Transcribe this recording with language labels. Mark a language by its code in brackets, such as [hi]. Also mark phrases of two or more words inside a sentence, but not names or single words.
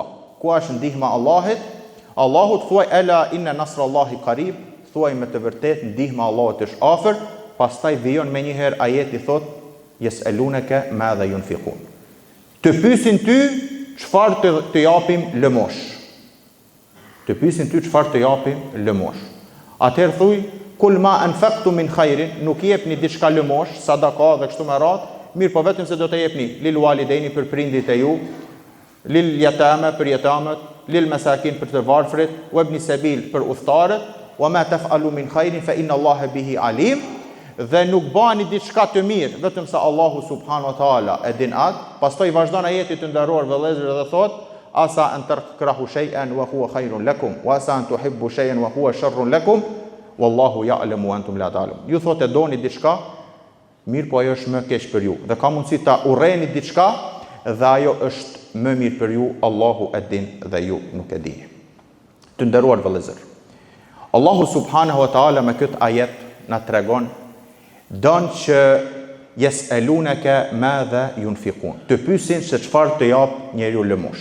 [sq] Ku është ndihma e Allahit? Allahu thuaj [ar] ألا إن نصر الله قريب, [sq] thuaj me të vërtetë ndihma e Allahut është afër. Pastaj vijon me një herë ajeti thot [ar] يسألونك ماذا ينفقون. [sq] Të pyesin ty çfarë të japim lëmosh. Të pyesin ty çfarë të japim lëmosh. Atëherë thuj [ar] قل ما أنفقتم من خير, [sq] nuk jepni diçka lëmosh, sadaka dhe kështu me radhë. Mirë po vetëm se do të jepni [ar] للوالدين [sq] për prindit e ju, [ar] لليتامى [sq] për jetamët, [ar] للمساكين [sq] për të varfrit, [ar] وابن السبيل [sq] për udhëtarët, [ar] وما تفعلوا من خير فإن الله به عليم, [sq] dhe nuk bani diçka të mirë vetëm se Allahu [ar] سبحانه وتعالى [sq] e din atë. Pastaj vazhdon ajeti të nderuar vëllezër dhe thot: [ar] عسى أن تكرهوا شيئا وهو خير لكم وعسى أن تحبوا شيئا وهو شر لكم والله يعلم وأنتم لا تعلمون. [sq] Ju thotë doni diçka, mirë po ajo është më keq për ju, dhe ka mundësi ta urreni diçka dhe ajo është më mirë për ju, Allahu e din dhe ju nuk e dini. Të nderuar vëllezër, Allahu [ar] سبحانه وتعالى [sq] me këtë ajet na tregon don që [ar] يسألونك ماذا ينفقون, [sq] të pyesin se çfarë të jap njeriu lëmosh.